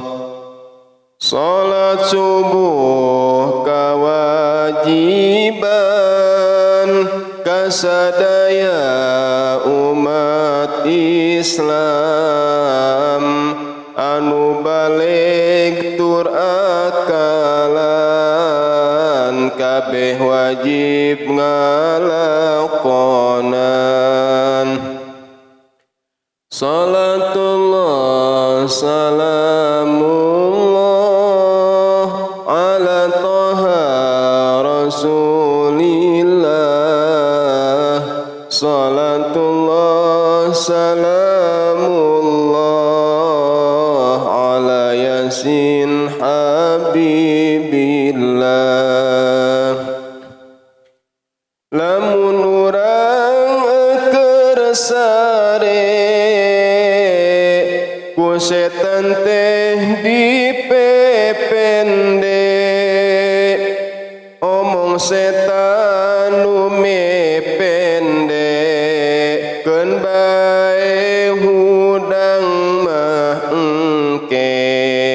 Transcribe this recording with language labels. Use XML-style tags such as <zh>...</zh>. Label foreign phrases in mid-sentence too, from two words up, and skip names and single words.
<su>Salat subuh kewajiban kasadaya umat Islam anu balig tur akalan kabeh wajib ngalakonan.</su> <ar>صلاة الله سلام الله على طه رسول الله. صلاة الله سلام الله على يس حبيب الله.</ar> <su>Lamun urang kersare ku setan teh dipepende, omong setan nu mepende keun bae hudang mah engke.</su>